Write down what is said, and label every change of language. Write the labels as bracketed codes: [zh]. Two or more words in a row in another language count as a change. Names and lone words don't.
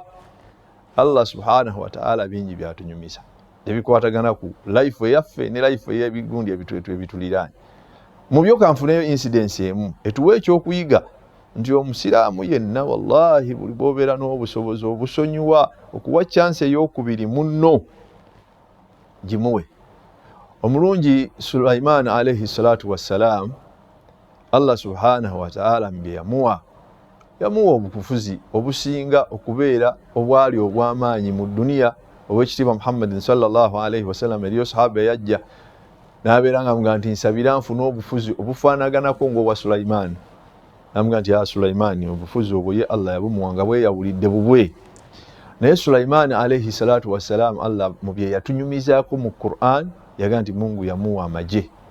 [lg] Allah [ar] سبحانه وتعالى [lg] bingi byatunyumiza ebikwatagana ku life eyaffe ne life ey'ebigundi ebituliraanye. Mu byo kanfuneyo incidence emu etuwa ekyokuyiga nti omusiraamu yenna wallahi buli bw'obeera n'obusobozi obusonyiwa okuwa chance ey'okubiri munno gimuwe. Omulungi Sulaiman [ar] عليه الصلاة والسلام, [lg] Allah [ar] سبحانه وتعالى [lg] mbye yamuwa obukufuzi obusinga okubeera obwali obw'amaanyi mu dunia. Owekitiibwa Muhammadin [ar] صلى الله عليه وسلم [lg] eriyo sahaba yajja n'abeera nga muga nti nsabira nfuna obufuzi obufaanaganako ng'obwa Sulaiman. Namuga nti ya Sulaiman, obufuzi obwo ye Allah yabumuwanga bweyawulidde bubwe. Naye Sulaiman [ar] عليه الصلاة والسلام, [lg] Allah mu bye yatunyumizaako mu Qur'an yaga nti Mungu yamuwa amagye.